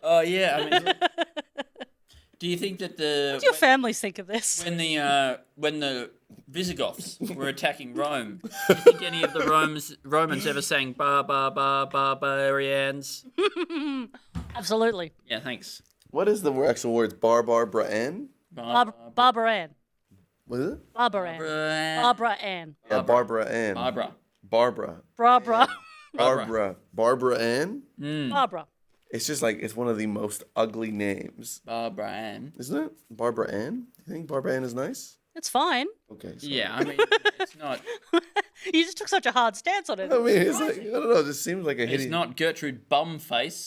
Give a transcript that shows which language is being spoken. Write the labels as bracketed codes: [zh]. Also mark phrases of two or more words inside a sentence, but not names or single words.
[en] Oh, yeah. I mean, do you think that what do your families think of this? When the Visigoths were attacking Rome, do you think any of the Romans ever sang barbarians? Absolutely. Yeah, thanks. What is the actual words? Barbara-Ann? Barbara-Ann. What is it? Barbara-Ann. Barbara-Ann. Yeah, Barbara-Ann. Barbara-Ann? Barbara. It's just like, it's one of the most ugly names. Barbara-Ann. Isn't it? Barbara-Ann? Do you think Barbara-Ann is nice? It's fine. Okay. Yeah, I mean, it's not. You just took such a hard stance on it. I mean, it's like, I don't know, it just seems like a hideous... It's not Gertrude Bumface.